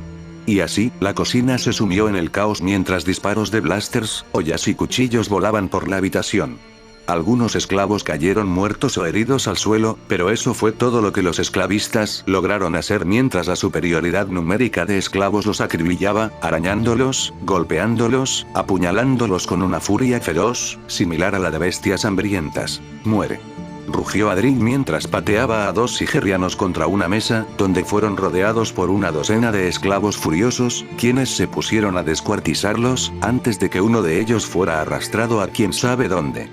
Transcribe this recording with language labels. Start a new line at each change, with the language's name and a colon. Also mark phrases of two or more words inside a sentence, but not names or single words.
Spanish: Y así, la cocina se sumió en el caos mientras disparos de blasters, ollas y cuchillos volaban por la habitación. Algunos esclavos cayeron muertos o heridos al suelo, pero eso fue todo lo que los esclavistas lograron hacer mientras la superioridad numérica de esclavos los acribillaba, arañándolos, golpeándolos, apuñalándolos con una furia feroz, similar a la de bestias hambrientas. «Muere», rugió Adrien mientras pateaba a dos sigerianos contra una mesa, donde fueron rodeados por una docena de esclavos furiosos, quienes se pusieron a descuartizarlos, antes de que uno de ellos fuera arrastrado a quién sabe dónde.